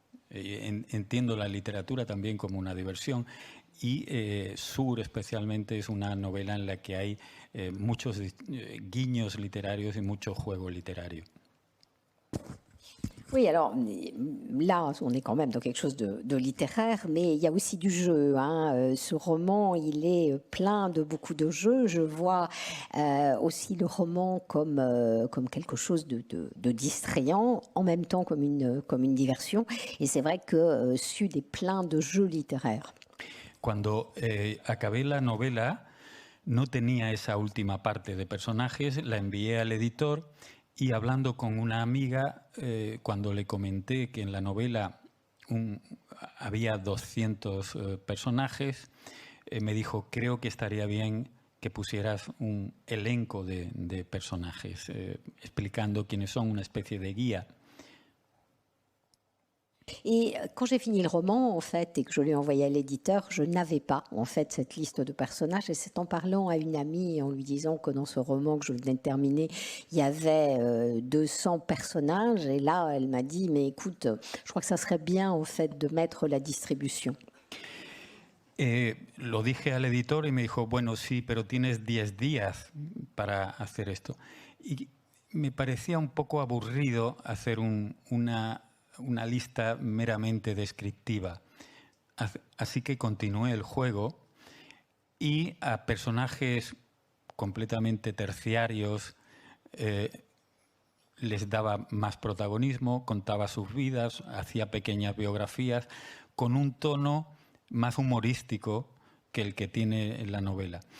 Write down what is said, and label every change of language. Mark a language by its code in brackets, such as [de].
[es] Entiendo la literatura también como una diversión y Sur especialmente es una novela en la que hay muchos guiños literarios y mucho juego literario. [fr] Oui, alors là, on est quand même dans quelque chose de littéraire, mais il y a aussi du jeu. Ce roman, il est plein de beaucoup de jeux. Je vois aussi le roman comme quelque chose de distrayant, en même temps comme une diversion. Et c'est vrai que Sud est plein de jeux littéraires. [es] Cuando acabé la novela, no tenía esa última parte de personajes, la envié al editor. Y hablando con una amiga, cuando le comenté que en la novela había 200 personajes, me dijo, creo que estaría bien que pusieras un elenco de personajes, explicando quiénes son, una especie de guía. [fr] Et quand j'ai fini le roman, en fait, et que je l'ai envoyé à l'éditeur, je n'avais pas, en fait, cette liste de personnages. Et c'est en parlant à une amie et en lui disant que dans ce roman que je venais de terminer, il y avait 200 personnages. Et là, elle m'a dit, mais écoute, je crois que ça serait bien, en fait, de mettre la distribution. [es] Lo dije al editor y me dijo, bueno, sí, pero tienes 10 días para hacer esto. Y me parecía un poco aburrido hacer una lista meramente descriptiva. Así que continué el juego y a personajes completamente terciarios les daba más protagonismo, contaba sus vidas, hacía pequeñas biografías con un tono más humorístico que el que tiene la novela.